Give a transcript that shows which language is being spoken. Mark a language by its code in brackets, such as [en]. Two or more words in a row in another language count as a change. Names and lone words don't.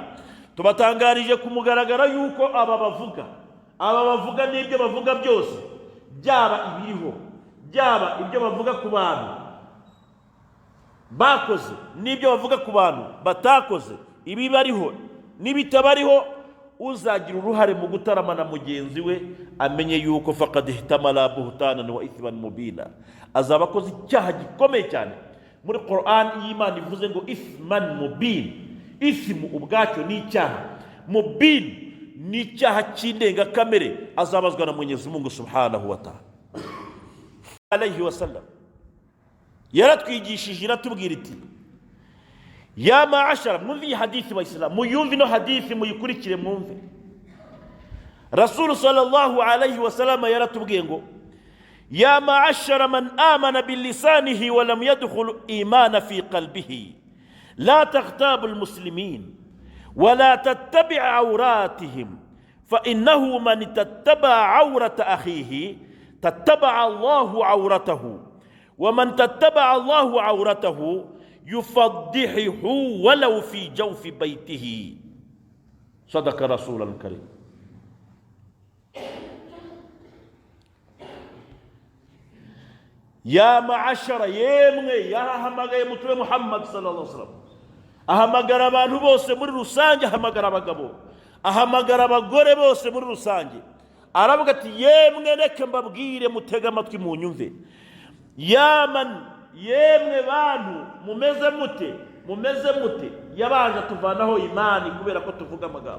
[rw] Tubatangarije kumugaragara yuko aba bavuga n'ibyo bavuga byose, byaba ibiriho, byaba ibyo bavuga ku bantu bakoze, n'ibyo bavuga ku bantu batakoze, ibibariho n'ibitabariho, uzagira uruhare mu gutaramana mugenzi we amenye yuko [ar] فقد احتمل بهتانا وإثما مبينا, [rw] azaba akoze icyaha gikomeye cyane. Muri Qur'an y'Imana ivuze ngo [ar] إثما مبين, [rw] ithmu ubwacyo ni icyaha, mubin ni icyaha cy'indengakamere, azabazwa na Mwenyezi Mungu [ar] سبحانه وتعالى. عليه وسلم [rw] yaratwigishije iratubwira iti [ar] يا معشر, [rw] mwumve iyi hadithi wa Islam, muyumve ino hadithi muyikurikire mwumve. [ar] رسول صلى الله عليه وسلم [rw] yaratubwiye ngo [ar] يا معشر من آمن بلسانه ولم يدخل الإيمان في قلبه لا تغتابوا المسلمين ولا تتبعوا عوراتهم فإنه من تتبع عورة أخيه تتبع الله عورته ومن تتبع الله عورته يفضحه ولو في جوف بيته. صدق الرسول الكريم. يا معشر, [rw] yemwe yahamagaye Mtume Muhammad [ar] صلى الله عليه وسلم, [rw] ahamagara abantu bose muri rusange, ahamagara abagabo, ahamagara abagore bose muri rusange, aravuga ati yemwe reka mbabwire mutega amatwi mu nyumve. Yemwe bantu mumeze mute, yabanje tuvanaho imani kubera ko tuvuga amagambo.